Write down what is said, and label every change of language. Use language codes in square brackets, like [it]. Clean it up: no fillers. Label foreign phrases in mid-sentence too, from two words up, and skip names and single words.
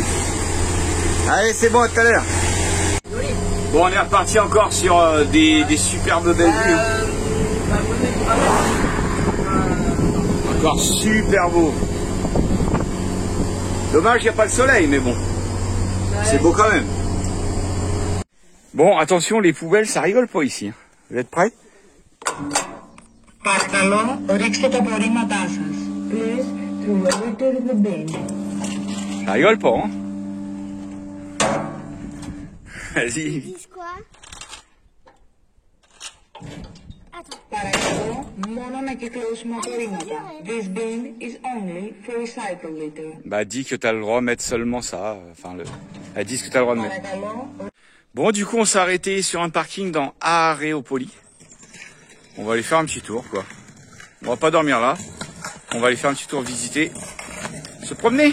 [fr] Allez, c'est bon, à tout à l'heure. Bon, on est reparti encore sur des superbes belles vues. Encore super beau. Dommage, il n'y a pas le soleil, mais bon. C'est beau quand même. Bon, attention, les poubelles, ça rigole pas ici. Vous êtes prêts? [el] Παρακαλώ, ρίξτε τα απορρίμματά σας. [en] Please, throw a litter in the bin. [fr] Ça rigole pas, hein? Vas-y. Dis quoi? [el] Παρακαλώ, μόνο να κυκλώσουμε απορρίμματα. [en] This bin is only for recycle litter. [fr] Bah, dis que t'as le droit de mettre seulement ça. Enfin, elle dit que t'as le droit de mettre. [el] Παρακαλώ. [fr] Bon, du coup, on s'est arrêté sur un parking dans Areopoli. On va aller faire un petit tour, quoi. On va pas dormir là. On va aller faire un petit tour visiter. Se promener.